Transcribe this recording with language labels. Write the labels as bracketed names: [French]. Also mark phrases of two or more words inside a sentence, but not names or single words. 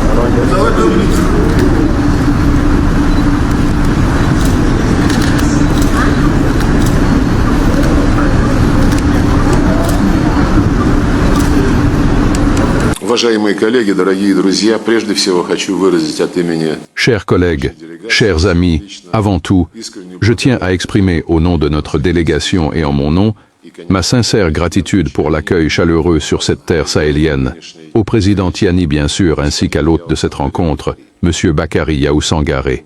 [Russian] Уважаемые коллеги, дорогие друзья, прежде всего хочу выразить от имени... [French] Chers collègues, chers amis, avant tout, je tiens à exprimer au nom de notre délégation et en mon nom ma sincère gratitude pour l'accueil chaleureux sur cette terre sahélienne, au président Tiani bien sûr, ainsi qu'à l'hôte de cette rencontre, M. Bakary Yahou Sangaré.